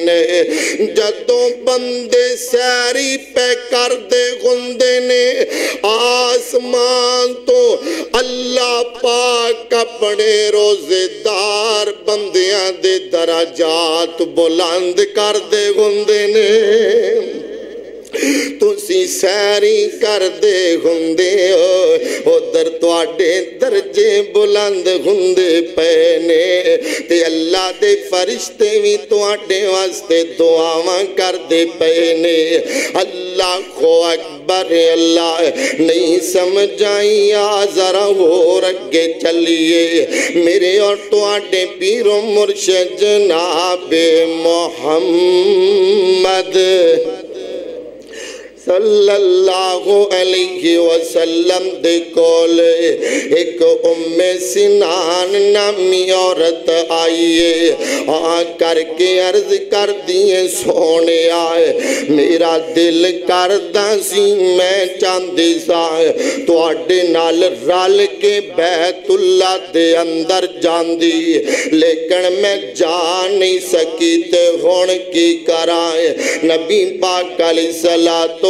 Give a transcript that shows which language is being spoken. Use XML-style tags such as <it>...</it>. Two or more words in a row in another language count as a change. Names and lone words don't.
<pa>جدوں بندے سیری پہ کر دے گندے نے آسمان تو اللہ پاک اپنے روزے دار بندیاں دے درجات بلند کر دے گندے نے۔ تو تسی سحری کردے ہندے ہو ادھر تہاڈے درجے بلند ہندے پئے نے تے اللہ دے فرشتے بھی تہاڈے واسطے دعاواں کردے پئے نے اللہ اکبر اللہ نہیں سمجھ آئی آ ذرا اور اگے چلیے میرے اور تہاڈے پیر و مرشد جنابے محمد</pa> <ar>صلى الله عليه وسلم</ar> <pa>دے کول اک ام سنان نامی عورت آئی اے آ کر کے عرض کر دئی اے سوہنے آئے میرا دل کردا سی میں چاہتی ساں تہاڈے نال رل کے بیت اللہ دے اندر جاندی لیکن میں جا نہیں سکی تے ہن کی کراں نبی پاک علیہ الصلاۃ</pa>